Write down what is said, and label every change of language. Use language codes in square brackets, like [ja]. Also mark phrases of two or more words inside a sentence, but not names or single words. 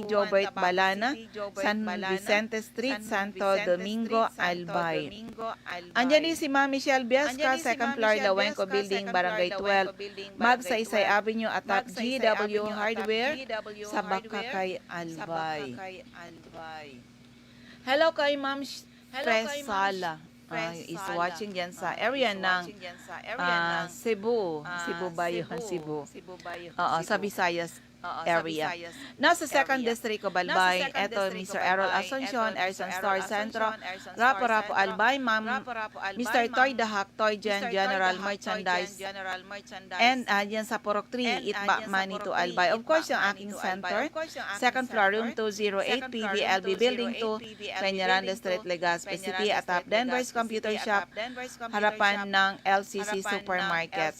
[tl] Jobert Balana, San Vicente Street, Santo Domingo, Albay. Andyan din si Ma'am Michelle Biasca, [en] second floor, [tl] Lawenco Building, Barangay 12, Magsaysay Avenue, atap GW Hardware, sa Bakakay, Albay. Hello kay Ma'am Fresala. [en] Is watching [tl] yan sa area ng Cebu. Cebu ba yun? Cebu. Oo, sa Visayas area. Nasa 2nd District of Albay, eto Mr. Errol Asuncion, Erson Store Centro, Rapo-Rapo Albay, Ma'am Mr. Toy Dahak, Toy General Merchandise, and yan sa Purok 3, Itba, Manito, Albay. [en] Of course, [tl] yung aking center, [en] 2nd floor, room 208, [tl] PBLB Building 2, Peñaranda Street, Legazpi City, atap Denver's Computer Shop, harapan ng LCC Supermarket.